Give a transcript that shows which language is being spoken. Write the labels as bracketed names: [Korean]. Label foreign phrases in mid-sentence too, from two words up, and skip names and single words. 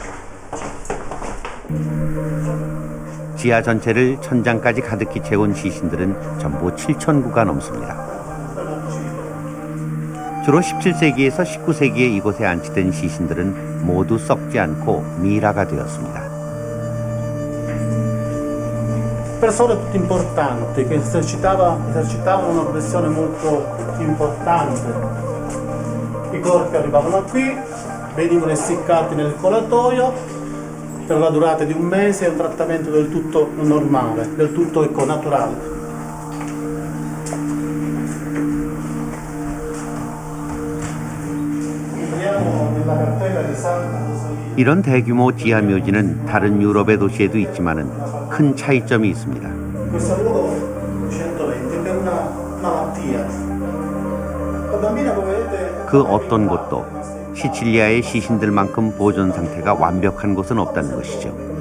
[Korean] 지하 전체를 천장까지 가득히 채운 시신들은 전부 7,000구가 넘습니다. 주로 17세기에서 19세기에 이곳에 안치된 시신들은 모두 썩지 않고 미라가 되었습니다. [Italian] Persone tutte importanti che esercitavano una professione molto importante. I corpi arrivavano qui, venivano essiccati nel colatoio per la durata di un mese, è un trattamento del tutto normale, del tutto naturale. [Korean] 이런 대규모 지하 묘지는 다른 유럽의 도시에도 있지만은 큰 차이점이 있습니다. 그 어떤 곳도 시칠리아의 시신들만큼 보존 상태가 완벽한 곳은 없다는 것이죠.